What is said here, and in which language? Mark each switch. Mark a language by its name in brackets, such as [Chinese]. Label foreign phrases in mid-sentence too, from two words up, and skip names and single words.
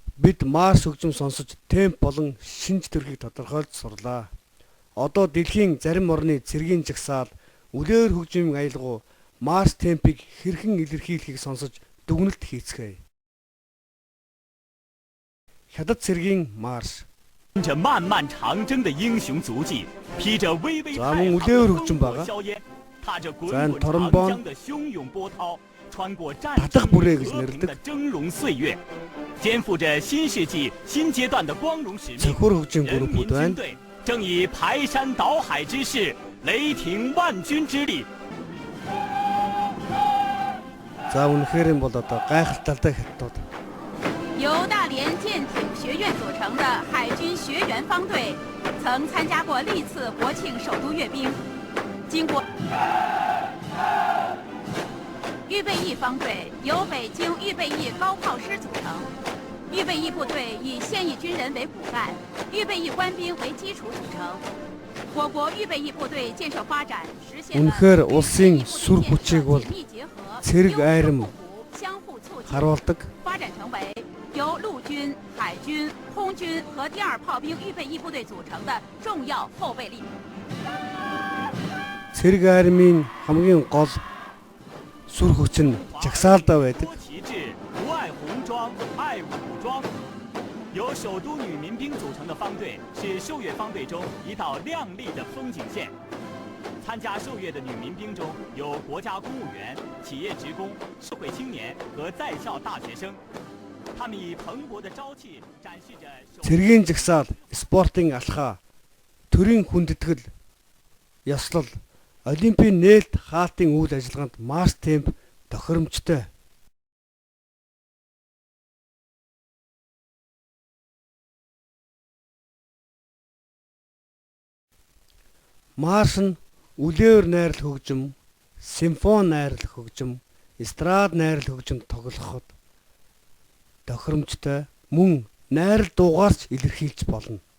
[Mongolian] бид марш хөгжим сонсож темп болон шинж төрхийг тодорхойлж сурлаа. Одоо дэлхийн зарим орны цэргийн жагсаал үлээр хөгжмийн аялгау марш темпийг хэрхэн илэрхийлэхийг сонсож дүгнэлт хийцгээе. Хятад цэргийн марш [Chinese] 着漫漫长征的英雄足迹，披着巍巍太行的烽火硝烟，踏着滚滚长江的汹涌波涛，穿过战争与和平的峥嵘岁月，肩负着新世纪新阶段的光荣使命。人民军队正以排山倒海之势，雷霆万钧之力。 [Mongolian] За үнэхээр юм бол одоо гайхалтай хятад. [Chinese] 由大连舰艇学院组成的海军学员方队，曾参加过历次国庆首都阅兵。经过预备役方队由北京预备役高炮师组成，预备役部队以现役军人为骨干，预备役官兵为基础组成。我国预备役部队建设发展实现了 [Mongolian] Үнэхээр улсын сүр хүчийг бол цэрэг айрам [Chinese] 相互促进， [Mongolian] харуулдаг. [Chinese] 发展成为由陆军、海军、空军和第二炮兵预备役部队组成的重要后备力。 [Mongolian] Цэрэг айрмын хамгийн гол сүр хүч нь жагсаалдаа байдаг. [Chinese] 旗帜不爱红装，爱武装。由首都女民兵组成的方队是受阅方队中一道亮丽的风景线。参加受阅的女民兵中有国家公务员、企业职工、社会青年和在校大学生。他们以蓬勃的朝气展示着。 [Mongolian] Цэргийн жагсаал, спортын алхаа, төрийн хүндэтгэл, ёслол, олимпийн нээлт хаалтын үйл ажиллагаанд марш темп тохиромжтой. Марш нь үлээр найрал хөгжим, симфони найрал хөгжим, эстрад найрал хөгжимд тоглоход тохиромжтой мөн найрал дуугаарч илэрхийлж болно.